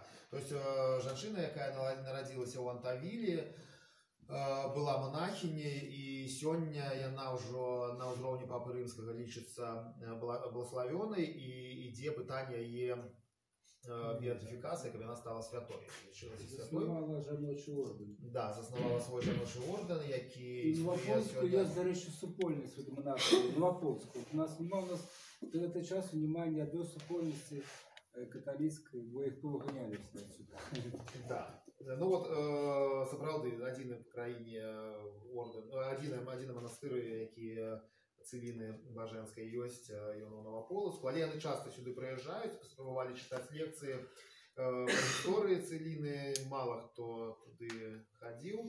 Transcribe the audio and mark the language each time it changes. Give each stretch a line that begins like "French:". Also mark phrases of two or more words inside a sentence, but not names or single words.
Russian: То есть
Belarusian: жанчына, якая нарадзілася ў Антавілі, была монахиней, и сёння яна ўжо на ўзроўні папы рымскага лічыцца благословенной, и ідзе пытанне яе беатификации, каб яна стала святой. Заснавала жаночы орден. Да, заснавала свой жаночы орден, які...
Ukrainian: І Новопольську є, до речі, супольність від монахів. Новопольську. У нас до этого часу немає ні одної супольності католицкой, бо їх повиганяли все отсюда.
Russian: Да. Ну вот,
Belarusian: сапраўды, один в краіне орден, один монастыр, які Целіны Бажэнскай ёсць, ён у Новополоцку, але яны часто сюды прыязджаюць, спрабавалі чытаць лекцыі па гісторыі Целіны, мало хто туды хадзіў.